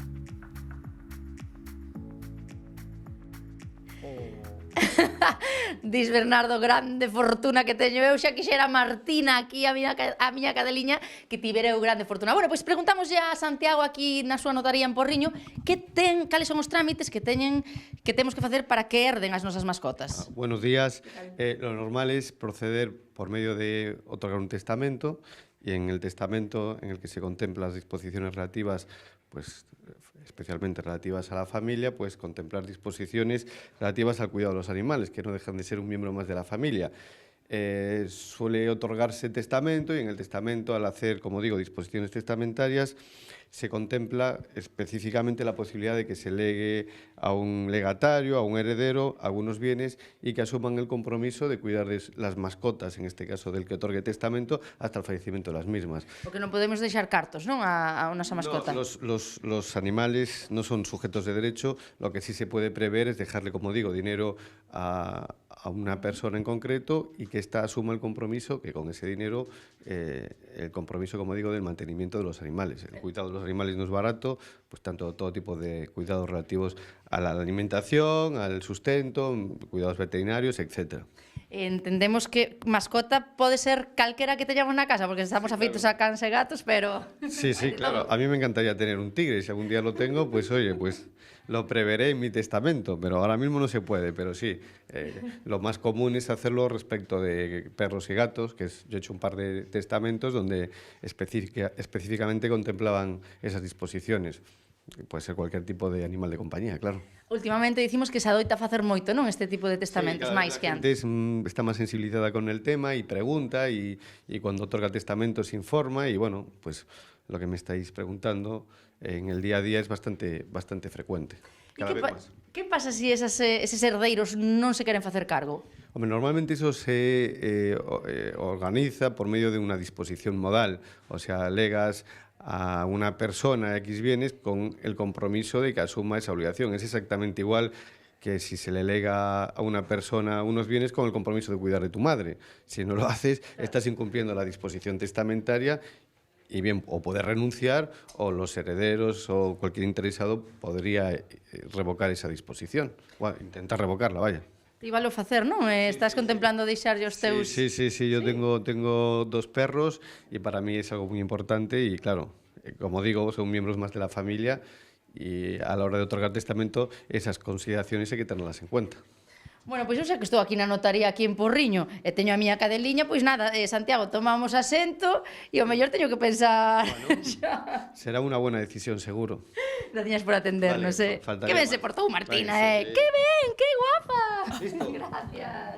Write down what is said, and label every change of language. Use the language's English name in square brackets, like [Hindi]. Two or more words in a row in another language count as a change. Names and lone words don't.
[Galician] Dis Bernardo, grande fortuna que teño eu, xa quixera Martina aquí, a miña cadeliña, que tivera eu grande fortuna. Bueno, pois preguntamos a Santiago aquí na súa notaría en Porriño, cales son os trámites que temos que facer para que herden as nosas mascotas? [Spanish] Buenos días. Lo normal es proceder por medio de otorgar un testamento y en el testamento en el que se contemplan las disposiciones relativas, pues especialmente relativas a la familia, pues contemplar disposiciones relativas al cuidado de los animales, que no dejan de ser un miembro más de la familia. Suele otorgarse testamento y en el testamento, al hacer, como digo, disposiciones testamentarias, se contempla específicamente la posibilidad de que se legue a un legatario, a un heredero, algunos bienes y que asuman el compromiso de cuidar de las mascotas, en este caso del que otorgue testamento, hasta el fallecimiento de las mismas. [Galician] Porque non podemos deixar cartos, non, a nosa mascota? [Spanish] No, los animales no son sujetos de derecho, lo que sí se puede prever es dejarle, como digo, dinero a una persona en concreto y que ésta asuma el compromiso, que con ese dinero, el compromiso, como digo, del mantenimiento de los animales. El cuidado de los animales no es barato, pues tanto todo tipo de cuidados relativos a la alimentación, al sustento, cuidados veterinarios, etcétera. [Galician] Entendemos que mascota pode ser calquera que teñamos na casa, porque estamos afeitos a cans e gatos, pero... [Spanish] Sí, sí, claro. A mí me encantaría tener un tigre. Si algún día lo tengo, pues oye, pues lo preveré en mi testamento, pero ahora mismo no se puede. Pero sí, lo más común es hacerlo respecto de perros y gatos, que yo he hecho un par de testamentos donde específicamente contemplaban esas disposiciones. Puede ser cualquier tipo de animal de compañía, claro. [Galician] Últimamente dicimos que se adoita facer moito, non, este tipo de testamentos, sí, máis que antes. [Spanish] Está máis sensibilizada con el tema y pregunta y cuando otorga testamento se informa y bueno, pues lo que me estáis preguntando en el día a día es bastante frecuente. Cada vez más. [Galician] Que pasa se eses herdeiros non se queren facer cargo? [Spanish] Hombre, normalmente eso se organiza por medio de una disposición modal, o sea, legas a una persona X bienes con el compromiso de que asuma esa obligación. Es exactamente igual que si se le lega a una persona unos bienes con el compromiso de cuidar de tu madre. Si no lo haces, estás incumpliendo la disposición testamentaria y bien, o poder renunciar o los herederos o cualquier interesado podría revocar esa disposición, o intentar revocarla, vaya. [Galician] Íbalo facer, non? Estás contemplando deixarlle os teus... [Spanish] Sí, yo tengo 2 perros y para mí es algo muy importante y claro, como digo, son miembros más de la familia y a la hora de otorgar testamento esas consideraciones hay que tenerlas en cuenta. Bueno, [Galician] pois eu xa que estou aquí na notaría aquí en Porriño e teño a miña cadeliña, pois nada, Santiago, tomamos asento e o mellor teño que pensar xa. [Spanish] Será una buena decisión, seguro. Gracias por atendernos, Vale, faltaría [Galician] Que ben se [Spanish] más. [Galician] portou Martina, Vai, sí. Que ben, que guapa. Gracias.